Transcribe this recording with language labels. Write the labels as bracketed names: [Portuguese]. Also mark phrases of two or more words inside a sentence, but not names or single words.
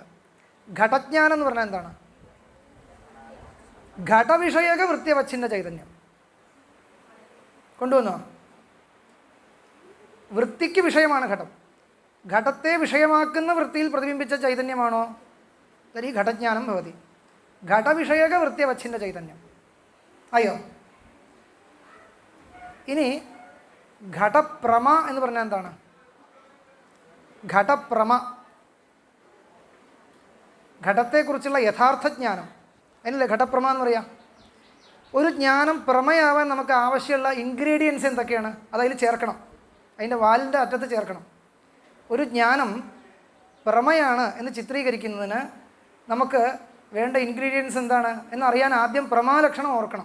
[Malayalam] ഘടജ്ഞാനം എന്ന് പറഞ്ഞാൽ എന്താണ്? ഘടവിഷയക വൃത്യവച്ഛിന്ന ചൈതന്യം കൊണ്ടുവന്നോ? വൃത്തിക്ക് വിഷയമാണ് ഘടം. ഘടത്തെ വിഷയമാക്കുന്ന വൃത്തിയിൽ പ്രതിബിംബിച്ച ചൈതന്യമാണോ? [Sanskrit] तर्हि घटज्ञानं भवति। घटविषयकवृत्त्यवच्छिन्नचैतन्यम् अयो इनि घटप्रम [Malayalam] എന്ന് പറഞ്ഞാൽ എന്താണ്? ഘടപ്രമ, ഘടത്തെക്കുറിച്ചുള്ള യഥാർത്ഥ ജ്ഞാനം അതിനല്ലേ ഘടപ്രമ എന്ന് പറയാം. ഒരു ജ്ഞാനം പ്രമയാവാൻ നമുക്ക് ആവശ്യമുള്ള ഇൻഗ്രീഡിയൻസ് എന്തൊക്കെയാണ്? അതതിൽ ചേർക്കണം, അതിൻ്റെ വാലിൻ്റെ അറ്റത്ത് ചേർക്കണം. ഒരു ജ്ഞാനം പ്രമയാണ് എന്ന് ചിത്രീകരിക്കുന്നതിന് നമുക്ക് വേണ്ട ഇൻഗ്രീഡിയൻസ് എന്താണ് എന്നറിയാൻ ആദ്യം പ്രമാലക്ഷണം ഓർക്കണം.